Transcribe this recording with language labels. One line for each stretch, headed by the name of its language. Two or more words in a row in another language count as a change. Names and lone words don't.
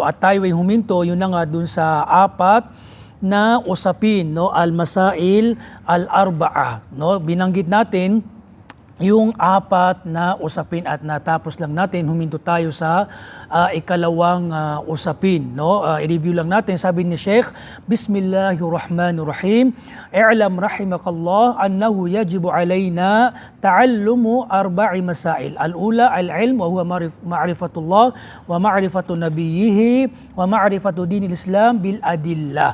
Filipino: At tayo ay huminto, yun na nga dun sa apat na usapin, no?
Arabic: المسائل الأربعة.
Filipino: No? Binanggit natin yung apat na usapin at natapos lang natin, huminto tayo sa ikalawang usapin. No? I-review lang natin, sabi ni Sheikh,
Arabic: بسم الله الرحمن الرحيم. اعلم رحمك الله أنه يجب علينا تعلم أربع مسائل. الأولى العلم وهو معرفة الله ومعرفة نبيه ومعرفة دين الإسلام بالأدلة.